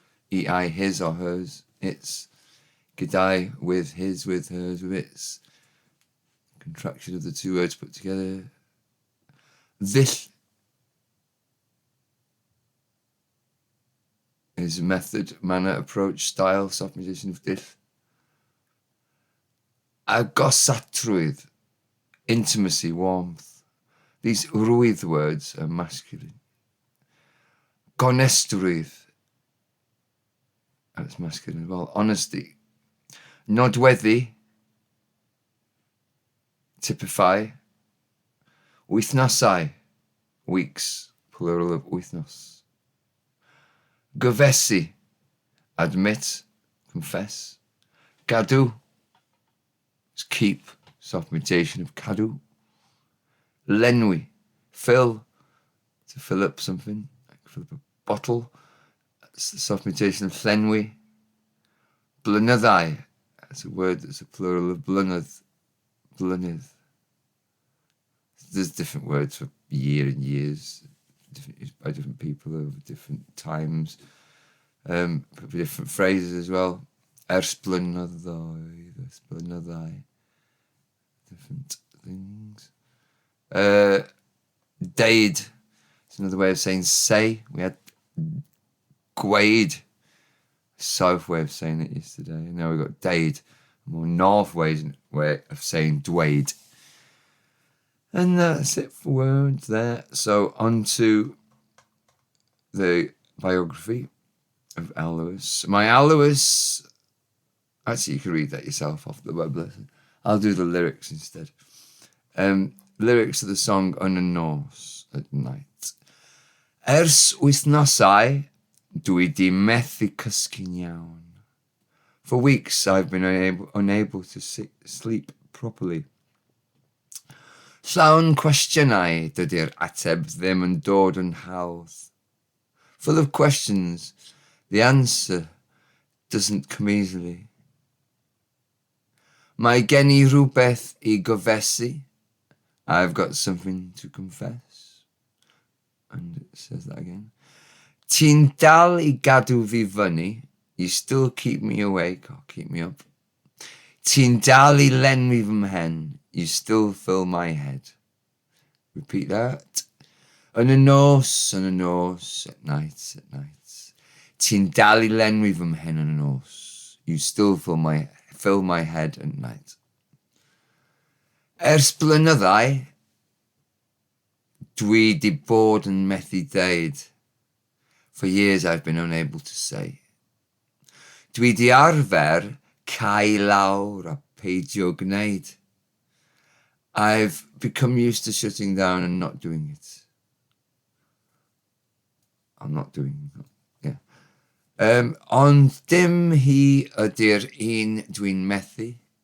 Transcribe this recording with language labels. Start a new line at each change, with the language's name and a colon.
English: Ei, his or hers, its. Gydau, with his, with hers, with its. Contraction of the two words put together. Ddill, his method, manner, approach, style, soft-magician of dill. Agosatrwydd, intimacy, warmth. These rwydd words are masculine. Gonestrwydd, that's masculine as well. Honesty. Nodweddu, typify. Wythnosau, weeks, plural of wythnos. Gyfesu, admit, confess. Gadw, is keep, soft mutation of cadw. Lenwi, fill, to fill up something, like fill up a bottle. That's the soft mutation of llenwi. Blynyddau, that's a word that's a plural of blynydd. Blynydd. There's different words for year and years, used by different people over different times. Probably different phrases as well.
Welsh: Ers blynyddoedd, ers blynyddau.
English: Different things. Deud. It's another way of saying say. We had gweud, south way of saying it yesterday. And now we've got deud, a more north way of saying dweud. And that's it for words there. So on to the biography of Alois. My Alois, actually you can read that yourself off the web lesson. I'll do the lyrics instead. Lyrics of the song Yn y Nos at Night.
Welsh: Ers wythnosau, dwi di methu cysgu'n iawn.
English: For weeks I've been unable to sleep properly.
Welsh: Llawn cwestiynau, dydy'r ateb ddim yn dod yn hawdd.
English: Full of questions, the answer doesn't come easily.
Welsh: Mae gen I rhywbeth I gyfesu.
English: I've got something to confess. And it says that again.
Welsh: Ti'n dal I gadw fi fyny.
English: You still keep me awake, or keep me up.
Welsh: Ti'n dal I lenwi fy mhen.
English: You still fill my head. Repeat that.
Welsh: Yn y nos,
English: at night, at night.
Welsh: Ti'n dal I lenwi fy mhen yn y nos.
English: You still fill my head at night.
Welsh: Ers blynyddau, dwi di bod yn methu deud.
English: For years I've been unable to say.
Welsh: Dwi di arfer cau lawr a peidio gwneud.
English: I've become used to shutting down and not doing it. I'm not doing it. Yeah.
Welsh: Ond dim hi ydy'r un dwi'n methu.